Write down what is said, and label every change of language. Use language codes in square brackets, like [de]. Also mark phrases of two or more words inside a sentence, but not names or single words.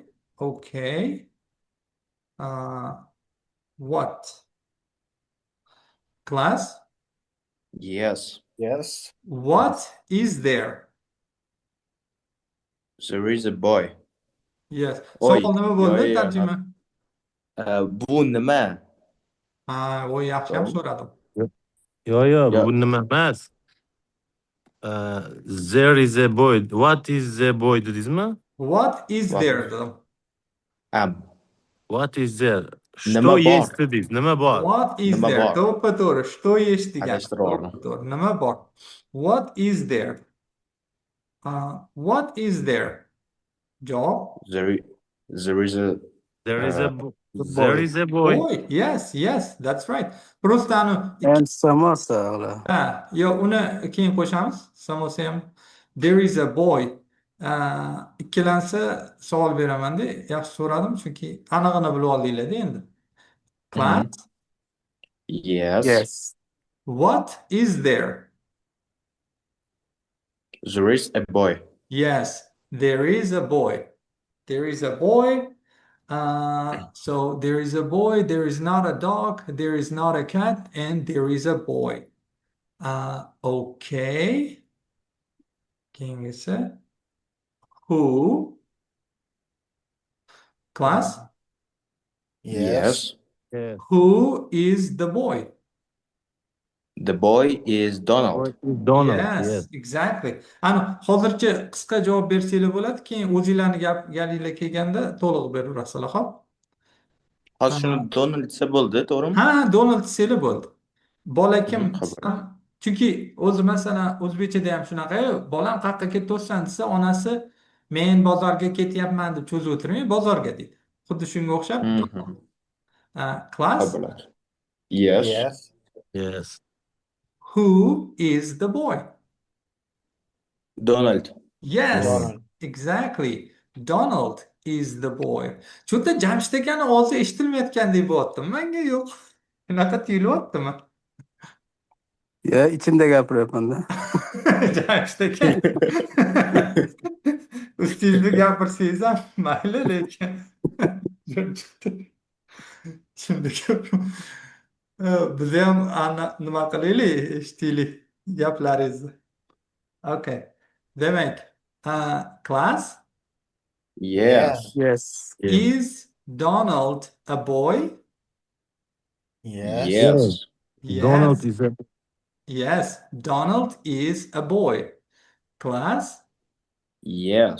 [en] Okay. Uh, what? Class? Yes. Yes. What is there? There is a boy. Yes. [uz] Oy, Savol nima yo, bo'ldi? yo, yo. Tarjima. Bu nima? O yaxshi ham To'g'rimi? so'radim. Yo, Yo, bu nima emas. [en] There is a boy. What is the boy dedingizmi? What is what? [uz] there dedim. [en] What is there? [uz] Nima Что bor? есть dedingiz? Nima bor? [en] What is [uz] Nima [en] there? [uz] bor? To'ppa-to'g'ri. [ru] Что есть [uz] degani. Adashtirib To'ppa-to'g'ri. Nima bor? [en] What is there? What is there? Javob. There is a There is a uh, bo- The there boy. is a boy. Boy. Yes, that's right. Просто And samosa. [uz] yo uni keyin qo'shamiz. Samosa ham. [en] There is a boy. [uz] Ikkilansa savol beramanda. Yaxshi so'radim chunki anig'ini bilib oldinglar-da endi. [en] Class, yes. Yes. what is there? There is a boy. Yes, there is a boy. There is a boy. So there is a boy, there is not a dog, there is not a cat, and there is a boy. [uz] Okay. Keyingisi. [en] Who? Class, Yes. Yes. who is the boy? The boy is Boy Donald. is Donald. Yes, Yes. exactly. [uz] Hozircha qisqa javob bersanglar bo'ladi, keyin o'zinglarni galinglar kelganda to'liq beraverasizlar, xo'p? Hozir shuni Donald desa bo'ldi, to'g'rimi? Ha, Donald desanglar bo'ldi. Bola kim Qabul. desam, chunki o'zi masalan o'zbekchada ham shunaqa-yu, bolam qayoqqa ketyapsan desa, onasi men bozorga ketyapman deb cho'zib o'tirmay, bozorga deydi. Xuddi shunga o'xshab. Class, Qabul. [en] Yes. Yes. Yes. who is the boy? Donald. Yes, Donald. exactly. Donald is the boy. [uz] Cho'ta Jamshid akani ovozi eshitilmayotgandek bo'lyapti. Menga yo'q. Shunaqa tuyulyaptimi? Ya ichimda gapiryapman-da. Jamshid aka. Ustingizni gapirsangiz ham mayli, lekin ichimda gapiraman. Biz ham nima qilaylik, eshitaylik gaplaringizni. Okay. Demak, [en] class, Yes. Yes. Yes. is Donald a boy? Yes. Yes. Donald Yes. is a Yes, Donald is a boy. Class, Yes.